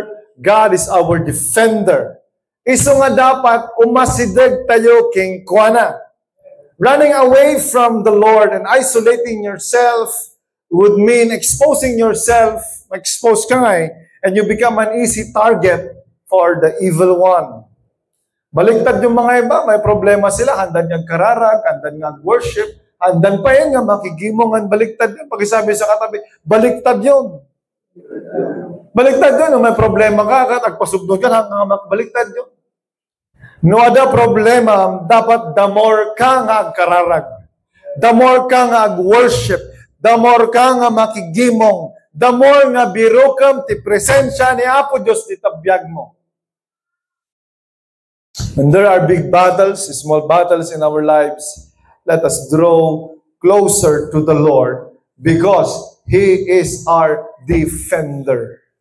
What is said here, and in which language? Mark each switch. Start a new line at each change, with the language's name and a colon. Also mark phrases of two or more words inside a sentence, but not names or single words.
English: God is our defender.
Iloko: Iso nga dapat umasidag tayo king kuana.
English: Running away from the Lord and isolating yourself would mean exposing yourself,
Iloko: expose ka nga
English: and you become an easy target for the evil one.
Filipino: Baliktad yung mga iba, may problema sila, handan niyang kararag, handan niyang worship, handan pa yan nga, makigimongan, baliktad yun. Pag isabi sa katabi, baliktad yun. Baliktad yun, may problema ka, agpasugdod ka, hanggang baliktad yun.
Iloko: No ada problema, dapat
English: the more
Iloko: ka nga agkararag,
English: the more
Iloko: ka nga ag-worship,
English: the more
Iloko: ka nga makigimong,
English: the more
Iloko: nga birokam ti presensya ni Apo Diyos ti tabiyag mo.
English: When there are big battles, small battles in our lives, let us draw closer to the Lord because He is our defender.